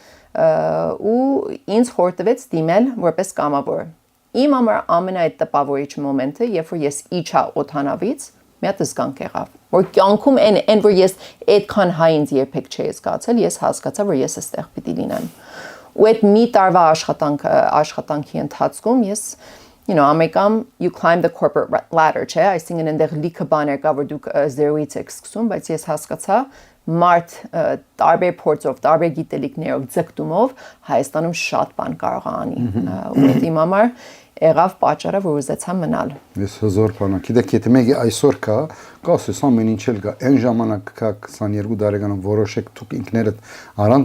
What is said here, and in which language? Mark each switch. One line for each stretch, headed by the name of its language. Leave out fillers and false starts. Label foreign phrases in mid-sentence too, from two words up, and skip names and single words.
Armenian: ու ինձ խորտվեց դիմել որպես կամավոր։ Իմ համար ամենայդ տպավորիչ մոմենտը, երբ որ ես իջա օթանավից, մի հատ զգանք եղավ, որ կյանքում այն որ ես այդքան հայ ինձ երբեք չէի զգացել, ես հասկացա, որ ես այստեղ պիտի լինեմ։ Ու այդ մի տարվա աշխատանքի ընթացքում ես Ամերիկայում
English: you climb the corporate ladder,
Armenian: չէ, այսինքն այնտեղ լիքը բաներ կա, որ դուք զերոյից եք սկսում, բայց ես հասկացա մարդ տարբեր փորձով, տարբեր գիտելիքներով, ձգտումով Հայաստանում շատ բան կարող է անի։ Ու այդ իմ համար եղավ պատճառը, որ ուզեցա մնալ։ Ես հզոր բան, գիտեք, եթե մեկը այսօր կա, կասես ամեն ինչ էլ կա, այն ժամանակ կա 22 տարեկանում որոշեք դուք ինքներդ առանց